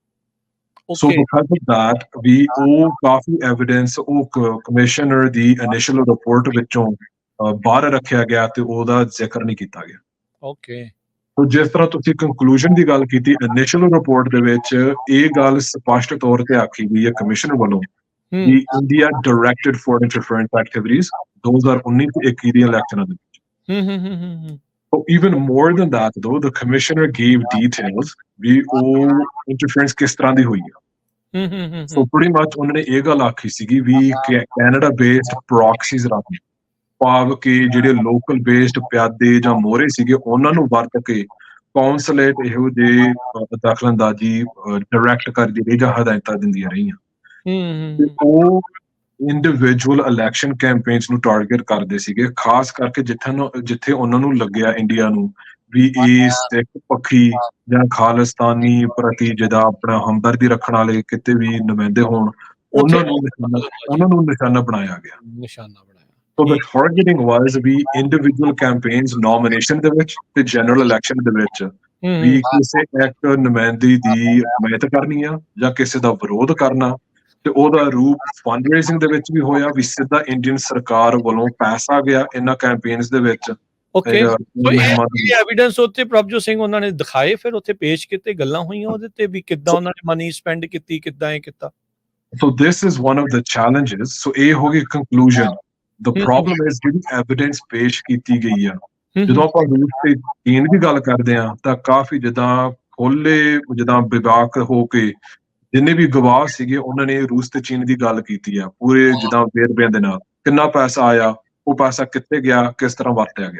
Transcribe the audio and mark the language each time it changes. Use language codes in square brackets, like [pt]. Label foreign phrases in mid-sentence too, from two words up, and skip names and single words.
[en] so because of that [pa] ਵੀ ਉਹ ਕਾਫੀ ਐਵੀਡੈਂਸ ਉਹ ਕਮਿਸ਼ਨਰ ਦੀ [en] initial report [pa] ਵਿੱਚੋਂ ਬਾਹਰ ਰੱਖਿਆ ਗਿਆ ਤੇ ਉਹਦਾ ਜ਼ਿਕਰ ਨਹੀਂ ਕੀਤਾ ਗਿਆ। ਓਕੇ। ਸੋ ਜਿਸ ਤਰ੍ਹਾਂ ਤੁਸੀਂ ਕੰਕਲੂਜਨ ਦੀ ਗੱਲ ਕੀਤੀ, [en] initial report [pa] ਦੇ ਵਿੱਚ ਇਹ ਗੱਲ ਸਪਸ਼ਟ ਤੌਰ ਤੇ ਆਖੀ ਗਈ ਹੈ ਕਮਿਸ਼ਨ ਵੱਲੋਂ ਕਿ [en] India directed foreign interference activities [pa] 2019 ਤੇ 21 ਦੀਆਂ ਇਲੈਕਸ਼ਨਾਂ ਦੇ ਵਿੱਚ। [en] So even more than that, though, the commissioner gave details [pa] ਵੀ ਉਹ ਇੰਟਰਫੇਰੈਂਸ ਕਿਸ ਤਰ੍ਹਾਂ ਦੀ ਹੋਈ ਆ। [en] So pretty much [pa] ਉਹਨਾਂ ਨੇ ਇਹ ਗੱਲ ਆਖੀ ਸੀਗੀ ਵੀ [en] Canada based proxies [pa] ਰਾਹੀਂ, ਭਾਵ ਕਿ ਜਿਹੜੇ [en] local based [pa] ਪਿਆਦੇ ਜਾਂ ਮੋਹਰੇ ਸੀਗੇ ਉਹਨਾਂ ਨੂੰ ਵਰਤ ਕੇ ਕੌਂਸਲੇਟ ਇਹੋ ਜਿਹੇ ਦਖਲਅੰਦਾਜ਼ੀ ਡਾਇਰੈਕਟ ਕਰਦੀ ਰਹੀ ਜਾਂ ਹਦਾਇਤਾਂ ਦਿੰਦੀਆਂ ਰਹੀਆਂ। ਤੇ ਉਹ [en] individual election campaigns [pa] ਨੂੰ ਟਾਰਗੇਟ ਕਰਦੇ ਸੀਗੇ, ਖਾਸ ਕਰਕੇ ਜਿੱਥੇ ਉਹਨਾਂ ਨੂੰ ਲੱਗਿਆ ਇੰਡੀਆ ਨੂੰ ਵੀ ਇਹ ਸਿੱਖ ਪੱਖੀ ਜਾਂ ਖਾਲਿਸਤਾਨੀ ਪ੍ਰਤੀ ਜਿਹਦਾ ਆਪਣਾ ਹਮਦਰਦੀ ਰੱਖਣ ਵਾਲੇ ਕਿਤੇ ਵੀ ਨੁਮਾਇੰਦੇ ਹੋਣ, ਉਹਨਾਂ ਨੂੰ ਨਿਸ਼ਾਨਾ ਬਣਾਇਆ ਗਿਆ। [en] So the targeting was [pa] ਵੀ [en] individual campaigns nomination [pa] ਦੇ ਵਿੱਚ ਤੇ [en] general election [pa] ਦੇ ਵਿੱਚ ਵੀ ਕਿਸੇ ਇੱਕ ਨੁਮਾਇੰਦੇ ਦੀ ਹਮਾਇਤ ਕਰਨੀ ਆ ਜਾਂ ਕਿਸੇ ਦਾ ਵਿਰੋਧ ਕਰਨਾ, ਤੇ ਉਹਦਾ ਰੂਪ [en] fund raising [pa] ਦੇ ਵਿੱਚ ਵੀ ਹੋਇਆ, ਵੀ ਸਿੱਧਾ ਇੰਡੀਅਨ ਸਰਕਾਰ ਵੱਲੋਂ ਪੈਸਾ ਗਿਆ ਇਹਨਾਂ ਕੈਂਪੇਨਸ ਦੇ ਵਿੱਚ [en] okay, so [pa] ਇਹ ਮੁਹਿੰਮਾਂ ਦੇ ਵਿੱਚ। ਐਵੀਡੈਂਸ ਉੱਥੇ ਪ੍ਰਭਜੋਤ ਸਿੰਘ ਉਹਨਾਂ ਨੇ ਦਿਖਾਏ, ਫਿਰ ਉੱਥੇ ਪੇਸ਼ ਕੀਤੇ, ਗੱਲਾਂ ਹੋਈਆਂ ਉਹਦੇ ਤੇ ਵੀ ਕਿੱਦਾਂ ਉਹਨਾਂ ਨੇ [en] money spend [pa] ਕੀਤੀ, ਕਿੱਦਾਂ ਇਹ ਕੀਤਾ। [en] So this is one of the challenges. [pa] So ਇਹ ਹੋ ਗਈ conclusion. [en] The problem is [pa] ਜਿਹੜੀ evidence ਪੇਸ਼ ਕੀਤੀ ਗਈ ਆ, ਜਦੋਂ ਆਪਾਂ ਰੂਸ ਤੇ ਚੀਨ ਦੀ ਗੱਲ ਕਰਦੇ ਆ ਤਾਂ ਕਾਫੀ ਜਿੱਦਾਂ ਖੋਲੇ ਜਿੱਦਾਂ ਵਿਵਾਕ ਹੋ ਕੇ ਜਿੰਨੇ ਵੀ ਗਵਾਹ ਸੀਗੇ ਉਹਨਾਂ ਨੇ ਰੂਸ ਤੇ ਚੀਨ ਦੀ ਗੱਲ ਕੀਤੀ ਆ ਪੂਰੇ ਜਿੱਦਾਂ ਵੇਰਵਿਆਂ ਦੇ ਨਾਲ, ਕਿੰਨਾ ਪੈਸਾ ਆਇਆ, ਉਹ ਪੈਸਾ ਕਿੱਥੇ ਗਿਆ, ਕਿਸ ਤਰ੍ਹਾਂ ਵਰਤਿਆ ਗਿਆ।